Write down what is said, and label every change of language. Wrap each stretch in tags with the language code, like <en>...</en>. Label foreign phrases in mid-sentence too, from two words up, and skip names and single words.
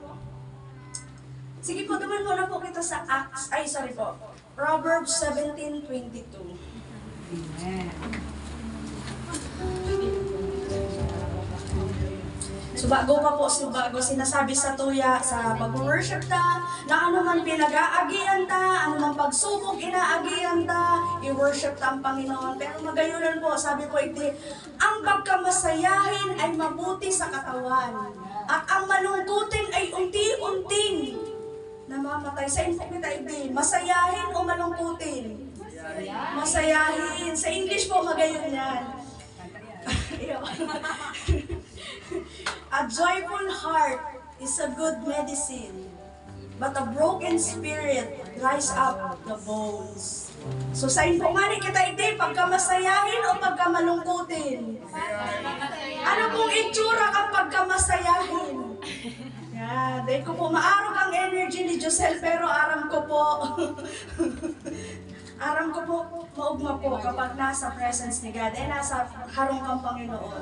<bik>Sige po, duman muna po kita sa Acts, Proverbs 17:22. Amen. So bago sinasabi sa tuya, sa pag-worship ta, na ano man pinag-aagian ta, ano man pagsubok inaagian ta, i-worship ta ang Panginoon.</bik> <tl>Pero magayunan po, sabi po iti, ang pagkamasayahin ay mabuti sa katawan, at ang malungkutin ay unti-unting namamatay.</tl> <bik>Sa info kita iti, masayahin o malungkutin?</bik> <tl>Masayahin.</tl> <bik>Sa English po, magayon yan.</bik> <en>A joyful heart is a good medicine, but a broken spirit dries up the bones.</en> <bik>So sa info nga kita iti, pagkamasayahin o pagkamalungkutin?</bik> <tl>Ano pong itsura kang pagkamasayahin?</tl> <bik>Yeah, dahil ko po maarog ang energy ni Josel, pero aram ko po maugma po kapag nasa presence ni God, nasa harong kang Panginoon.</bik>